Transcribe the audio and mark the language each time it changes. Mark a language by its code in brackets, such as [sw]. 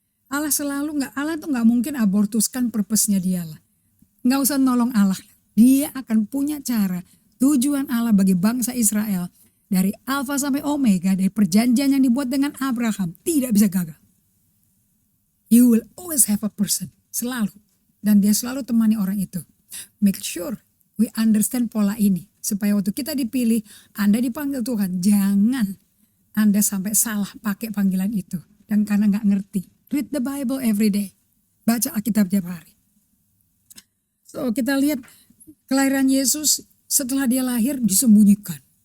[id] Allah tuh nggak mungkin abortuskan purpose-nya dia lah. Nggak usah nolong Allah. Dia akan punya cara. Tujuan Allah bagi bangsa Israel dari Alfa sampai Omega, dari perjanjian yang dibuat dengan Abraham tidak bisa gagal. [en] You will always have a person, [id] selalu. Dan dia selalu temani orang itu. [en] Make sure we understand [id] pola ini. Supaya waktu kita dipilih, Anda dipanggil Tuhan, jangan Anda sampai salah pakai panggilan itu. Dan karena gak ngerti, [en] read the Bible every day. [id] Baca Alkitab tiap hari. So kita lihat kelahiran Yesus setelah dia lahir disembunyikan.